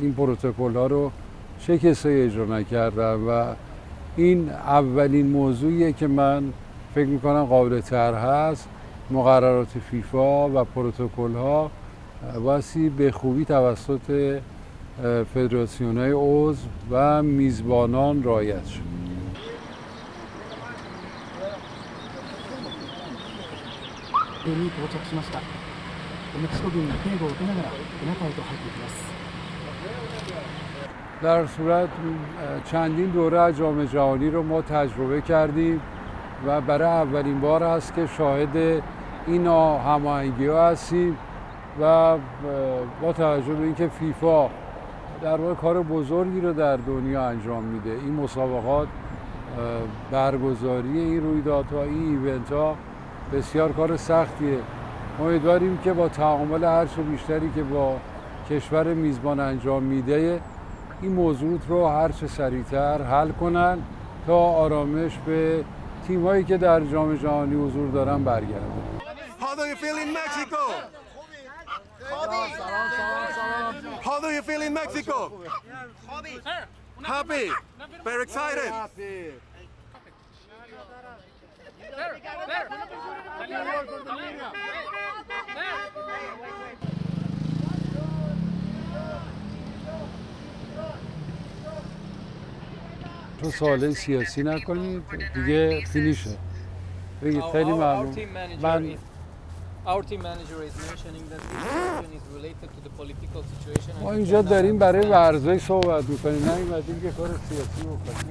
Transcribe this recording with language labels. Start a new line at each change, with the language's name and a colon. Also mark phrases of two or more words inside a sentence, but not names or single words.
Persian: این پروتکل ها رو چه کسی اجرا نکردن و این اولین موضوعیه که من فکر میکنم قابل طرح هست. مقررات فیفا و پروتکل ها بایستی به خوبی توسط فدراسیون های عضو و میزبانان رعایت شد.
Japanese: に到着しました。メキシコ軍が警護を受けながら中へと入っていきます。
Persian: در صورت چندین دوره از جام جهانی رو ما تجربه کردیم و برای اولین بار است که شاهد این هماهنگی‌ها هستیم و با توجه به اینکه فیفا در واقع کار بزرگی رو در دنیا انجام میده، این مسابقات، برگزاری این رویدادها، این ایونت‌ها بسیار کار سختیه. امیدواریم که با تعامل هرچه بیشتری که با کشور میزبان انجام میده این موضوع رو هرچه سریعتر حل کنن تا آرامش به تیمایی که در جام جهانی حضور دارن برگرده.
English: How do you feel in Mexico? How do you feel in Mexico? Happy. Very excited.
Persian: تو سوال سیاسی نکنید دیگه فینیشه. بگید خیلی ممنون. من
English: Our team manager is mentioning that this question is related to the political situation.
Persian: ما اینجا داریم برای ورزش صحبت میکنیم، نه ایمدیم که کار سیاسی بکنیم.